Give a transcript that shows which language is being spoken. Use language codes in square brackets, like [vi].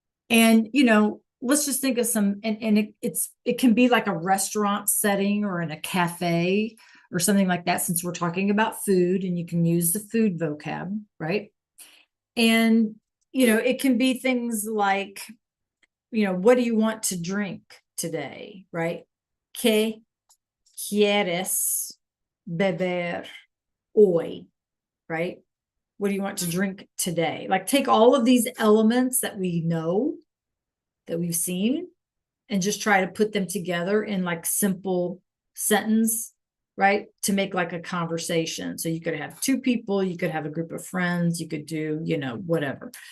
[en] And, you know, let's just think of some, and it can be like a restaurant setting or in a cafe or something like that, since we're talking about food, and you can use the food vocab, right? And, you know, it can be things like, you know, what do you want to drink today, right? [es] ¿Qué quieres beber hoy, right? [en] What do you want to drink today? Like, take all of these elements that we know, that we've seen, and just try to put them together in like simple sentence, right? To make like a conversation. So you could have two people, you could have a group of friends, you could do, you know, whatever.